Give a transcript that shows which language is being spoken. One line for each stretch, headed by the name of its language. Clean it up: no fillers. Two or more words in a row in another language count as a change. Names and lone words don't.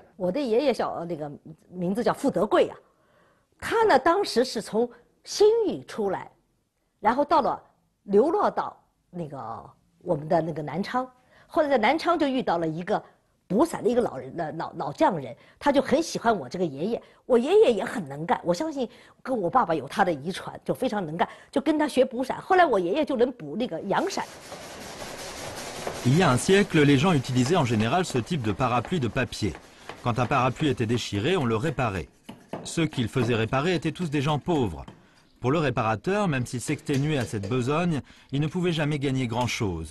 Chinese: 我的爷爷那个名字叫傅德贵啊，他呢当时是从新余出来，然后流落到那个我们的那个南昌，后来在南昌就遇到了一个 补伞的一个老匠人，他就很喜欢我这个爷爷。我爷爷也很能干，我相信跟我爸爸有他的遗传，就非常能干，就跟他学补伞。后来我爷爷就能补那个洋伞。
French: Il y a un siècle, les gens utilisaient en général ce type de parapluie de papier. Quand un parapluie était déchiré, on le réparait. Ceux qui le faisaient réparer étaient tous des gens pauvres. Pour le réparateur, même s'il s'exténuait à cette besogne, il ne pouvait jamais gagner grand-chose.